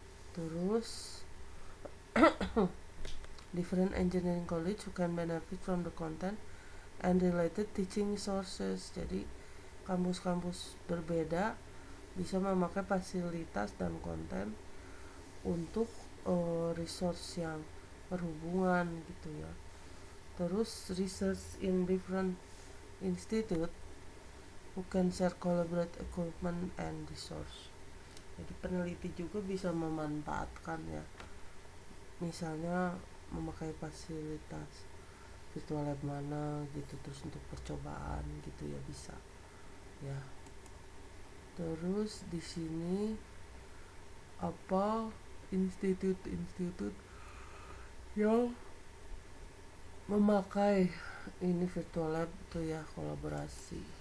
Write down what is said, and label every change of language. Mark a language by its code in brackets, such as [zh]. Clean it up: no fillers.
[id] Terus [en] different engineering college who can benefit from the content and related teaching sources. [id] Jadi kampus-kampus berbeda bisa memakai fasilitas dan konten untuk resource yang berhubungan gitu ya. Terus [en] research in different institute who can share collaborate equipment and resource. [id] Jadi peneliti juga bisa memanfaatkan ya, misalnya memakai fasilitas virtual lab mana gitu, terus untuk percobaan gitu ya bisa ya. Terus di sini apa institut-institut yang memakai ini virtual lab itu ya kolaborasi.